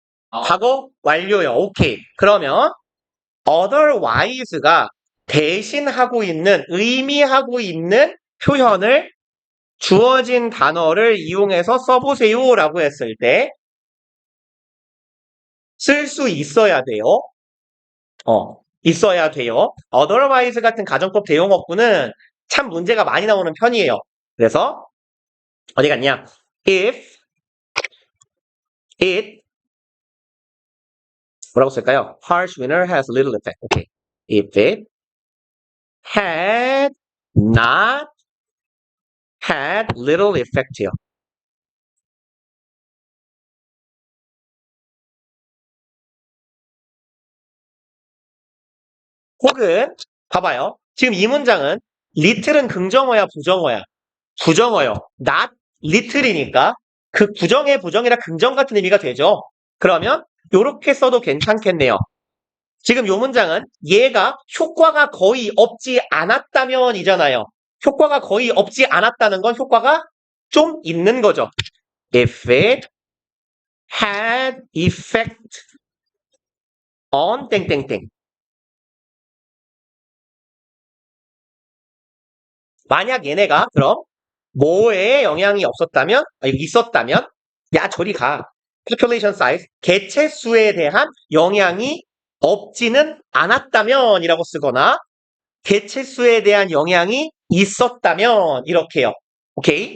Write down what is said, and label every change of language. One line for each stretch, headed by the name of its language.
Korean: 과거 완료요. 오케이. 그러면 otherwise가 대신하고 있는, 의미하고 있는 표현을 주어진 단어를 이용해서 써보세요라고 했을 때 쓸 수 있어야 돼요. 있어야 돼요. otherwise 같은 가정법 대용어구는 참 문제가 많이 나오는 편이에요. 그래서 어디 갔냐? if it 뭐라고 쓸까요?
English: Harsh winter has little effect.
Korean: 오케이.
English: If it had not had little effect요.
Korean: 혹은 봐봐요. 지금 이 문장은 little은 긍정어야 부정어야? 부정어요. not little이니까 그 부정의 부정이라 긍정 같은 의미가 되죠. 그러면 이렇게 써도 괜찮겠네요. 지금 이 문장은 얘가 효과가 거의 없지 않았다면이잖아요. 효과가 거의 없지 않았다는 건 효과가 좀 있는 거죠.
English: If it had effect on 땡땡땡.
Korean: 만약 얘네가 그럼 뭐에 영향이 있었다면 야 저리 가. population size 개체 수에 대한 영향이 없지는 않았다면이라고 쓰거나 개체 수에 대한 영향이 있었다면 이렇게요. 오케이?